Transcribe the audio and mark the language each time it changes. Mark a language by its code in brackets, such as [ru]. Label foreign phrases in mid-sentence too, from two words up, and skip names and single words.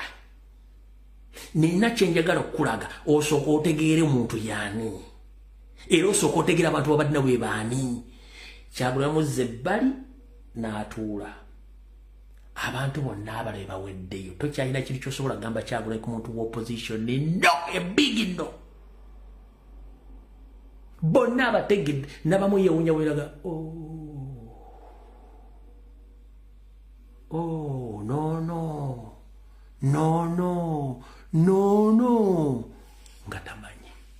[lg] Nina kye njagala okulaga osooka otegeere muntu yaani. Era osooka otegeera abantu babadde we baani. Kyagulanyi muzze ebbali n'atuula. Abantu bonna abalala baweddeyo. Tokyalina kintu ky'osobola kugamba Kyagulanyi ku muntu w'opposition. [en] No, a big no. [lg] Bonna abategedde n'abamu yeewuunya weeraga [en] Oh, no. [lg] Nga tamanyi.